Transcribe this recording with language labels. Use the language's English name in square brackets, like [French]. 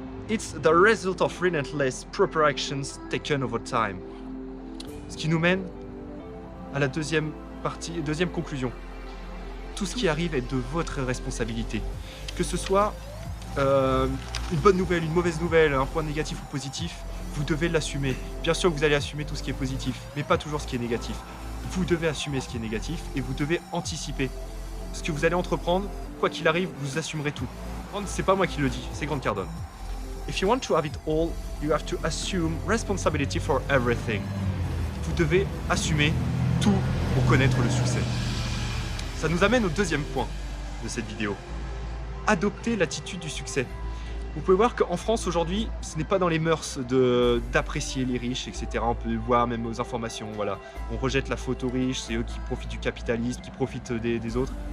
[English] It's the result of relentless proper actions taken over time. [French] Ce qui nous mène à la deuxième conclusion. Tout ce qui arrive est de votre responsabilité. Que ce soit une bonne nouvelle, une mauvaise nouvelle, un point négatif ou positif, vous devez l'assumer. Bien sûr que vous allez assumer tout ce qui est positif, mais pas toujours ce qui est négatif. Vous devez assumer ce qui est négatif et vous devez anticiper. Ce que vous allez entreprendre, quoi qu'il arrive, vous assumerez tout. C'est pas moi qui le dis, c'est Grant Cardone. [English] If you want to have it all, you have to assume responsibility for everything. [French] Vous devez assumer tout pour connaître le succès. Ça nous amène au deuxième point de cette vidéo. Adopter l'attitude du succès. Vous pouvez voir qu'en France aujourd'hui, ce n'est pas dans les mœurs d'apprécier les riches, etc. On peut le voir même aux informations. Voilà. On rejette la photo riche, c'est eux qui profitent du capitalisme, qui profitent des autres.